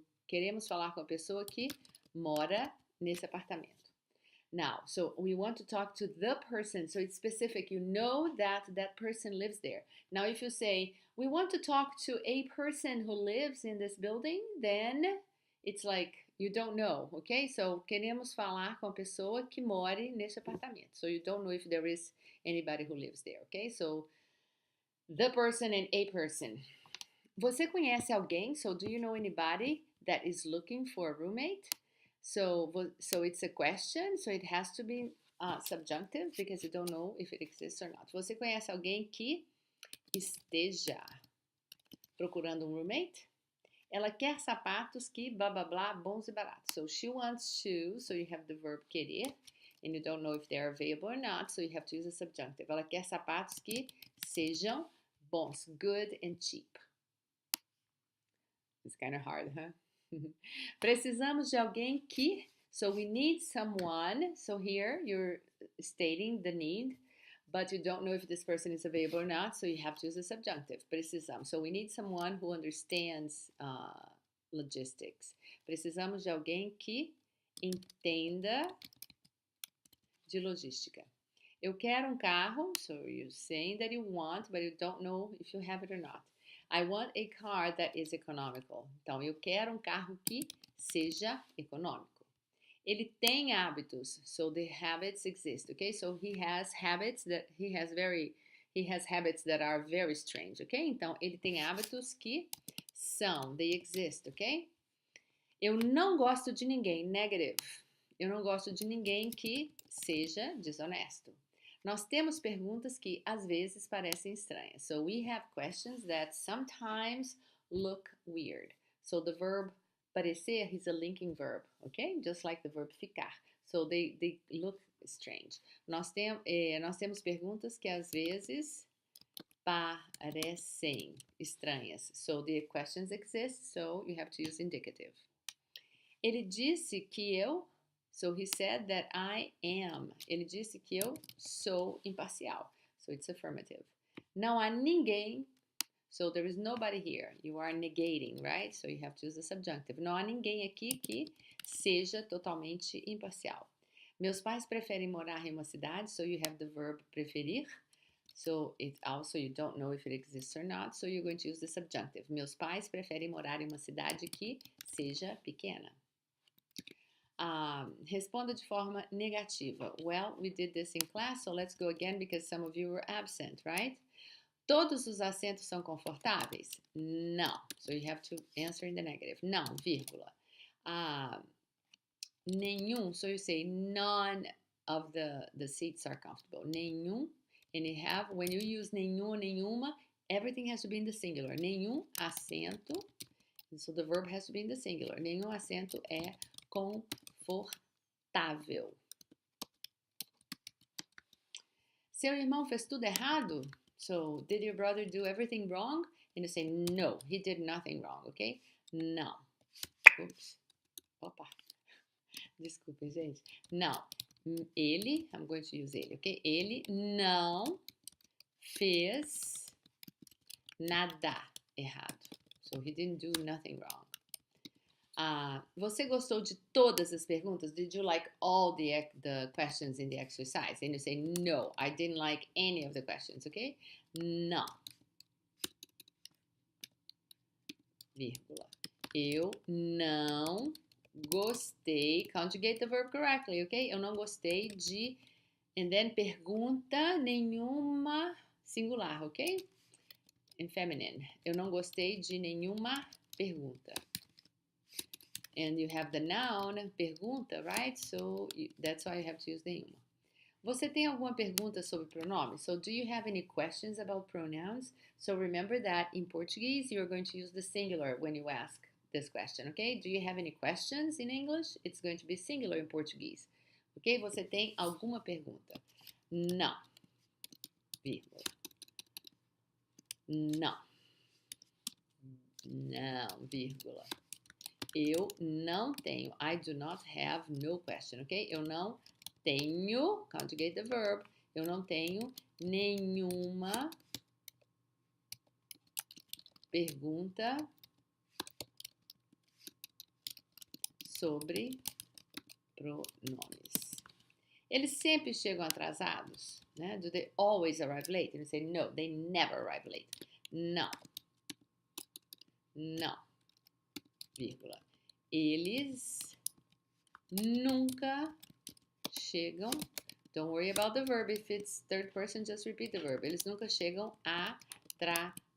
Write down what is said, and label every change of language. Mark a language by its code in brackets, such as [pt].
[pt] Queremos falar com a pessoa que mora nesse apartamento. [en] Now, so we want to talk to the person, so it's specific. You know that that person lives there. Now, if you say, we want to talk to a person who lives in this building, then it's like you don't know, okay? [pt] So, queremos falar com a pessoa que mora nesse apartamento. [en] So, you don't know if there is anybody who lives there, okay? So, the person and a person. [pt] Você conhece alguém? [en] So, do you know anybody that is looking for a roommate? So it's a question, so it has to be subjunctive because you don't know if it exists or not. [pt] Você conhece alguém que esteja procurando um roommate? Ela quer sapatos que blá blá blá bons e baratos. [en] So she wants shoes, so you have the verb querer, and you don't know if they're available or not, so you have to use a subjunctive. [pt] Ela quer sapatos que sejam bons, [en] good and cheap. It's kind of hard, huh? [pt] Precisamos de alguém que, [en] so we need someone, so here you're stating the need, but you don't know if this person is available or not, so you have to use a subjunctive, [pt] precisamos. [en] So we need someone who understands logistics. [pt] Precisamos de alguém que entenda de logística. Eu quero um carro, [en] so you're saying that you want, but you don't know if you have it or not. I want a car that is economical. [pt] Então, eu quero um carro que seja econômico. Ele tem hábitos, [en] so the habits exist, okay? So he has habits that he has habits that are very strange, okay? [pt] Então, ele tem hábitos que são, [en] they exist, okay? [pt] Eu não gosto de ninguém, negative. Eu não gosto de ninguém que seja desonesto. Nós temos perguntas que às vezes parecem estranhas. [en] So we have questions that sometimes look weird. So the verb parecer is a linking verb, okay? Just like the verb ficar. So they look strange. [pt] Nós temos perguntas que às vezes parecem estranhas. [en] So the questions exist, so you have to use indicative. [pt] Ele disse que eu... [en] So he said that I am. [pt] Ele disse que eu sou imparcial. [en] So it's affirmative. [pt] Não há ninguém. [en] So there is nobody here. You are negating, right? So you have to use the subjunctive. [pt] Não há ninguém aqui que seja totalmente imparcial. Meus pais preferem morar em uma cidade. [en] So you have the verb preferir. So it also you don't know if it exists or not. So you're going to use the subjunctive. [pt] Meus pais preferem morar em uma cidade que seja pequena. Responda de forma negativa. [en] Well, we did this in class, so let's go again because some of you were absent, right? [pt] Todos os assentos são confortáveis? Não. [en] So you have to answer in the negative. [pt] Não, vírgula. Nenhum, [en] so you say none of the seats are comfortable. Nenhum, and you have, when you use nenhum, nenhuma, everything has to be in the singular. [pt] Nenhum assento, [en] so the verb has to be in the singular. [pt] Nenhum assento é confortável. Seu irmão fez tudo errado? [en] So, did your brother do everything wrong? And you say, no, he did nothing wrong, okay? [pt] Não. [en] Oops. [pt] Opa. Desculpem, gente. Não. Ele, [en] I'm going to use ele, okay? [pt] Ele não fez nada errado. [en] So, he didn't do nothing wrong. [pt] Você gostou de todas as perguntas? [en] Did you like all the questions in the exercise? And you say, no, I didn't like any of the questions, okay? [pt] Não. Vírgula. Eu não gostei. [en] Conjugate the verb correctly, okay? [pt] Eu não gostei de... [en] And then [pt] pergunta nenhuma [en] singular, okay? In feminine. [pt] Eu não gostei de nenhuma pergunta. [en] And you have the noun, pergunta, right? So that's why you have to use nenhuma. [pt] Você tem alguma pergunta sobre pronomes? [en] So do you have any questions about pronouns? So remember that in Portuguese, you're going to use the singular when you ask this question, okay? Do you have any questions in English? It's going to be singular in Portuguese. Ok? [pt] Você tem alguma pergunta? Não. Vírgula. Não. Não, vírgula. Eu não tenho. [en] I do not have no question, ok? [pt] Eu não tenho, [en] conjugate the verb. [pt] Eu não tenho nenhuma pergunta sobre pronomes. Eles sempre chegam atrasados, né? [en] Do they always arrive late? And you say, no, they never arrive late. [pt] Não. Não. Vírgula. Eles nunca chegam. [en] Don't worry about the verb. If it's third person, just repeat the verb. [pt] Eles nunca chegam atrasados.